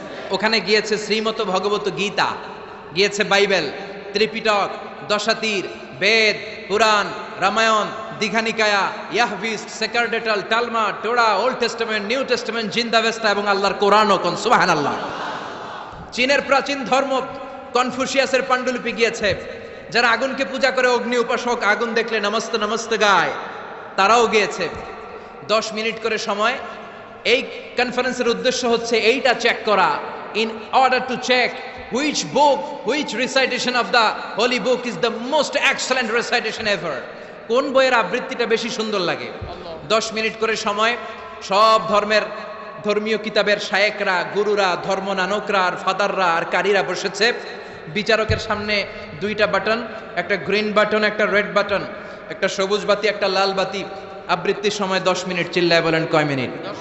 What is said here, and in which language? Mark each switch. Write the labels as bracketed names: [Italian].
[Bangla] ওখানে গিয়েছে শ্রীমত ভগবত গীতা, গিয়েছে বাইবেল, ত্রিপিটক, দশাতীর, বেদ, পুরাণ, Ramayana, Dighanikaya, ইয়াহভিস, সেকারডেটাল, টালমা, টোরা, old testament, new testament, জিন্দাবেস্তা এবং আল্লাহর কোরআনও। কোন সুবহানাল্লাহ। চীনের প্রাচীন ধর্ম কনফুসিয়াসের পাণ্ডুলিপি গিয়েছে। যারা আগুনকে পূজা করে, অগ্নি উপাসক, আগুন দেখলে নমস্তে নমস্তে গায়, তারাও গিয়েছে। 10 মিনিট করে সময়। এই কনফারেন্সের উদ্দেশ্য হচ্ছে এইটা চেক করা, [English] in order to check which book, which recitation of the holy book is the most excellent recitation ever. [Bangla] কোন বইয়ের আবৃত্তিটা বেশি সুন্দর লাগে। 10 মিনিট করে সময়। সব ধর্মের ধর্মীয় কিতাবের শায়েকরা, গুরুরা, ধর্মনানকরা আর ফাদাররা আর কারীরা বসেছে। বিচারকের সামনে 2টা বাটন, একটা গ্রিন বাটন, একটা রেড বাটন, একটা সবুজ বাতি, একটা লাল বাতি। আবৃত্তির সময় 10 মিনিট। চিল্লায় বলেন কয় মিনিট?